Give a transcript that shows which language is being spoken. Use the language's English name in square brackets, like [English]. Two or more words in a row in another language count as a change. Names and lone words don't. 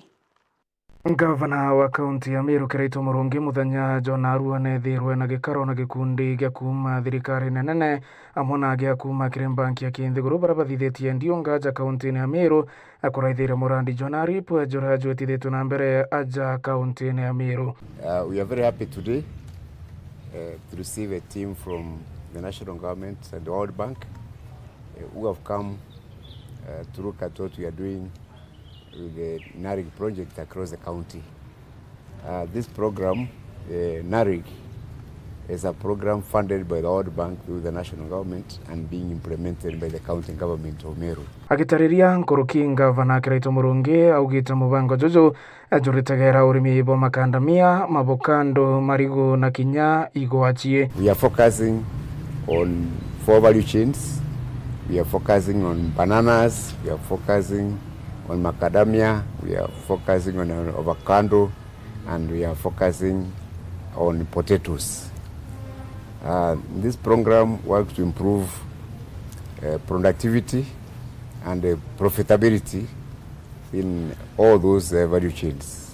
[Meru] Gavana wa kaunti ya Meru Kiraito Murungi muthenya jonarua nethirwe na gikaro na gikundi gya kuma thirikari nene amona gya kuma kiri banki ya Kinthiguru barabathithetie ndiongaja kaunti ya Meru akuraithire murandi jonari pwejora jwetithitwe na mbere aja kaunti ya Meru. [English] We are very happy today to receive a team from the national government and the World Bank who have come to look at what we are doing with the NARIG project across the county. This program, NARIG, is a program funded by the World Bank through the national government and being implemented by the county government of Meru. [Meru] Agitariria nkuruki gavana Kiraito Murungi augite mubango jojo ajuritegera urimi bo makandamia mabukando marigo na kinya igwachie. [English] We are focusing on 4 value chains. We are focusing on bananas, we are focusing on macadamia, we are focusing on avocado, and we are focusing on potatoes. This program works to improve productivity and profitability in all those value chains.